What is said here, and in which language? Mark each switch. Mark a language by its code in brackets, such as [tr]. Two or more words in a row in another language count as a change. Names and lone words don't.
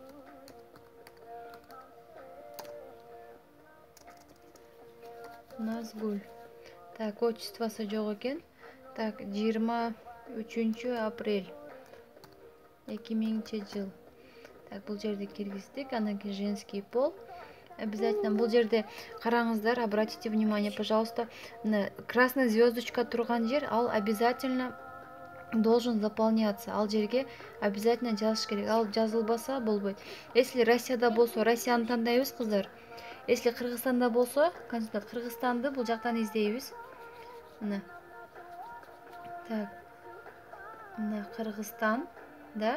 [ky] Назгүл. Так, отчествосы жок экен. Так, 23 апрель 2000 жыл. Так, бул жерде киргиздик. Анан кийин [ru] женский пол. [ky] Обязательно бул жерде караңыздар, [ru] обратите внимание, пожалуйста, красная звездочка [ky] турган жер, ал [ru] обязательно должен заполняться. [ky] Ал жерге обязательно жазыш керек. Ал жазылбаса болбойт. Если Россияда болсо, Россияны тандайбыз, кыздар. Если Кыргызстанда болсо, кандидат Кыргызстанды бул жактан издейбиз. Мына. Так. Мына Кыргызстан, да?